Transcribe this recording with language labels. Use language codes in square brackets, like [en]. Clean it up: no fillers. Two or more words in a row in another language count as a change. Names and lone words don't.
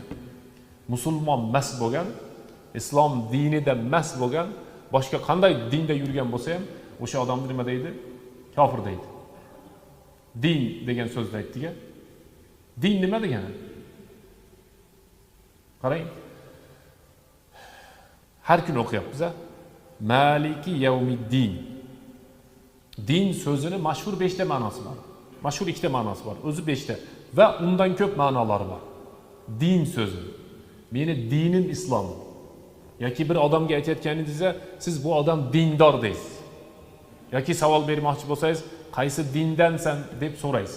[uz] Musulmon mas bo'lgan, islom dinida mas bo'lgan, boshqa qanday dinda yurgan bo'lsa ham o'sha odamni nima deydi? Kofir deydi. Din degan so'zni aytdiga. Din nima degani? Qarang. Har kun o'qiyapmiz-a. [ar] مالك يوم الدين. [uz] Din so'zini mashhur 5 ta ma'nosi bor. Mashhur 2 ta ma'nosi bor. O'zi 5 ta va undan ko'p ma'nolari bor. Din so'zi. Meni dinim islom. Yoki bir odamga aytayotganingizda siz bu odam dindor deysiz. Yoki savol bermoqchi bo'lsangiz, qaysi dindansan deb so'raysiz.